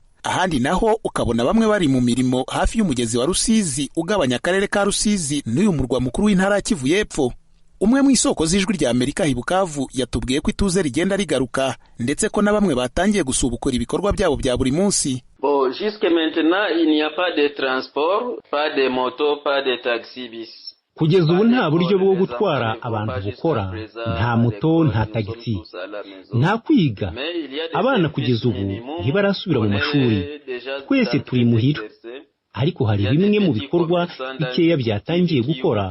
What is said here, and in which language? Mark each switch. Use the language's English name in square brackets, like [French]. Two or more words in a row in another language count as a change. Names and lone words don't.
[Kinyarwanda] Ahandi naho ukabona bamwe bari mu mirimo hafi y'umugezi wa Rusizi ugabanya akarere ka Rusizi n'uyu murwa mukuru w'intara ya Kivu y'Epfo. Umwe mu isoko z'ijwi rya Amerika i Bukavu yatubwiye ko ituze rigenda rigaruka, ndetse ko na bamwe batangiye gusubukura ibikorwa byabo bya buri munsi. [French] Bon, jusque maintenant il n'y a pas de transport, pas de moto, pas de taxi bis. [Kinyarwanda] Kugeza ubu nta buryo bwo gutwara abantu bukora, nta moto, nta tagisi, nta kwiga. Abana kugeza ubu ntibarasubira mu mashuri. Twese turi muhira, ariko hari bimwe mu bikorwa bikeya byatangiye gukora.